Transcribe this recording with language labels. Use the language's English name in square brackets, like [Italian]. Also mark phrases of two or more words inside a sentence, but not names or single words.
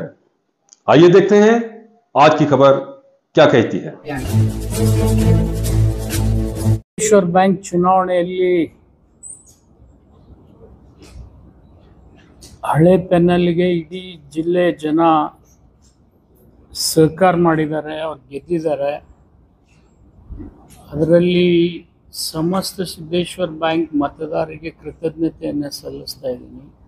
[Hindi] आइए देखते हैं आज की खबर क्या कहती है। [Kannada] ಈಶ್ವರ್ ಬ್ಯಾಂಕ್ ಚುನಾವಣೆಯಲ್ಲಿ ಹಳೆ ಪೆನ್ನಲ್ಗೆ ಇಡೀ ಜಿಲ್ಲೆ ಜನ ಸಹಕಾರ ಮಾಡಿದ್ದಾರೆ, ಅವ್ರು ಗೆದ್ದಿದ್ದಾರೆ. ಅದರಲ್ಲಿ ಸಮಸ್ತ ಸಿದ್ದೇಶ್ವರ್ ಬ್ಯಾಂಕ್ ಮತದಾರರಿಗೆ ಕೃತಜ್ಞತೆಯನ್ನು ಸಲ್ಲಿಸ್ತಾ ಇದ್ದೀನಿ.